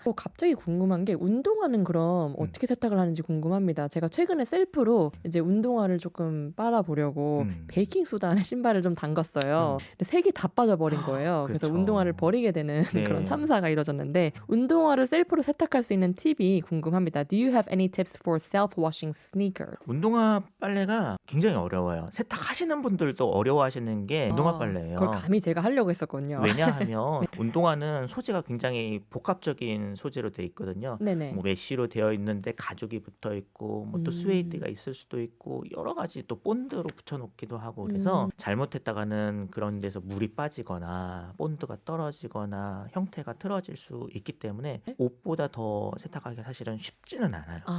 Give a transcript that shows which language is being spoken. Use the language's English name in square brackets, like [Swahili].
[Korean] 또 갑자기 궁금한 게 운동화는 그럼 어떻게 세탁을 하는지 궁금합니다. 제가 최근에 셀프로 이제 운동화를 조금 빨아보려고 베이킹 소다 안에 신발을 좀 담갔어요. 근데 색이 다 빠져버린 거예요. 그래서 그렇죠. 운동화를 버리게 되는 네. 그런 참사가 이뤄졌는데 운동화를 셀프로 세탁할 수 있는 팁이 궁금합니다. [English] Do you have any tips for self-washing sneakers? [Korean] 운동화 빨래가 굉장히 어려워요. 세탁하시는 분들도 어려워하시는 게 운동화 빨래예요. 그걸 감히 제가 하려고 했었거든요. 왜냐하면 운동화는 소재가 굉장히 복합적인 소재로 돼 있거든요. 네네. 뭐 메쉬로 되어 있는데 가죽이 붙어 있고 뭐 또 스웨이드가 있을 수도 있고 여러 가지 또 본드로 붙여놓기도 하고 그래서 잘못했다가는 그런 데서 물이 빠지거나 본드가 떨어지거나 형태가 틀어질 수 있기 때문에 옷보다 더 세탁하기가 사실은 쉽지는 않아요.